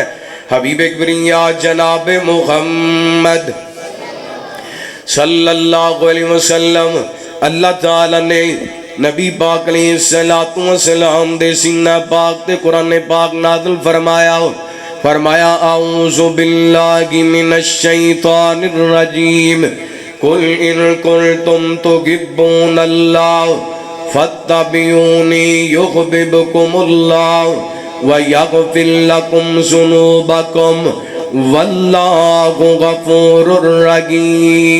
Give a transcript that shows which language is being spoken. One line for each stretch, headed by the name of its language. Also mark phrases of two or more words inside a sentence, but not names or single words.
Punjabi: حبیب اکبریہ جناب محمد
Arabic: صلی اللہ علیہ وسلم،
Punjabi: اللہ تعالیٰ نے نبی پاک
Arabic: علیہ السلام
Punjabi: دے سینہ پاک تے قرآن پاک نازل فرمایا، فرمایا
Arabic: اعوذ باللہ من الشیطان الرجیم قل ان کنتم تحبون اللہ فاتبعونی یحببکم اللہ ویغفر لکم ذنوبکم واللہ غفور رحیم۔